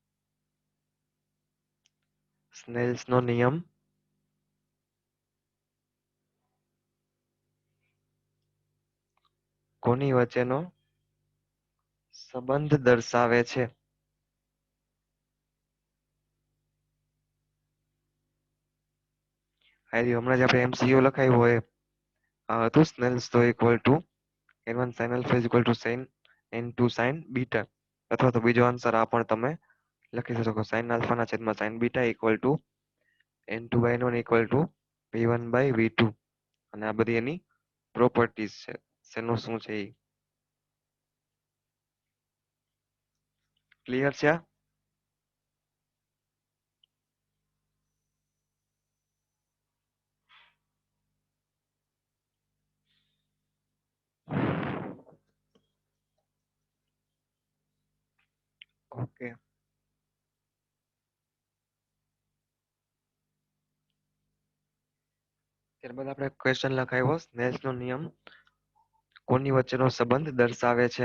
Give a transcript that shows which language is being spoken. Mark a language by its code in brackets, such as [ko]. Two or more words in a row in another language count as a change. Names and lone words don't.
[gu] સ્નેલ્સ નો નિયમ કોની વચ્ચેનો સંબંધ દર્શાવે છે? હમણાં જ આપણે એમસીક્યુ લખાયું હોય આ હતું, [en] Snell's law equal to n1 sin alpha is equal to sin n2 sin beta, [gu] અથવા તો બીજો આન્સર આ પણ તમે લખી શકો, [en] sin alpha [gu] ના છેદમાં [en] sin beta equal to n2 by n1 equal to v1 by v2. [gu] અને આ બધી એની પ્રોપર્ટીઝ છે, શેનું શું છે એ. ક્લિયર છે? ઓકે, ત્યારબાદ આપણે ક્વેશ્ચન લખાવ્યો, સ્નેલ્સ નો નિયમ કોની વચ્ચેનો સંબંધ દર્શાવે છે?